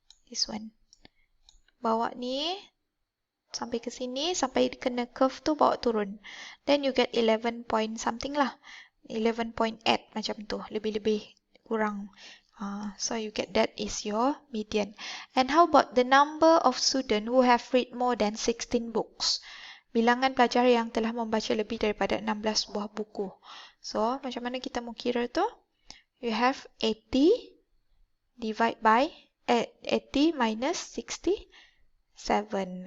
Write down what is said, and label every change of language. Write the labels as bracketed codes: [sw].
[en] This one. [ms] Bawa ni sampai ke sini, sampai kena curve tu bawa turun. [en] Then you get 11 point something lah. 11.8 [ms] macam tu. Lebih-lebih kurang. [en] So you get that is your median. And how about the number of students who have read more than 16 books? [ms] Bilangan pelajar yang telah membaca lebih daripada 16 buah buku. So, macam mana kita mau kira tu? [en] You have 80 divide by 80 minus 67.